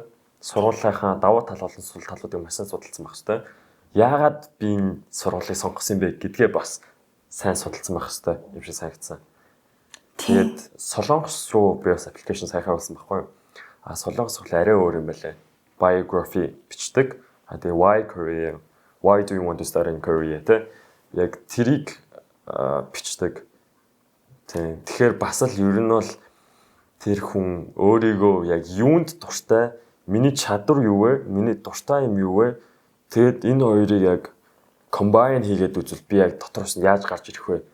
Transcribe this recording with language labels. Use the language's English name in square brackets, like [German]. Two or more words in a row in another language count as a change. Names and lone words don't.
[Mongolian] Сургуулийнхаа давуу тал болон сул талуудыг маш сайн судалсан байх хэвээр. Яагаад би энэ сургуулийг сонгосон бэ гэдгээ бас сайн судалсан байх хэвээр юм шиг санагдсан. Тэгээд Солонгос руу би бас аппликейшн сайхан болсон байхгүй юу? Солонгос бол арай өөр юм байлаа. [English] Biography [Mongolian] бичдэг. Тэгээ [English] why do you want to study in Korea [Mongolian] те яг тэрийг бичдэг. Тэгэхээр бас л ер нь бол тэр хүн өөрийгөө яг юунд дуртай, миний чадвар юу вэ, миний дуртай юм юу вэ? Тэгэд энэ хоёрыг яг combine хийгээд үзвэл би яг дотроос нь яаж гарч ирэх вэ?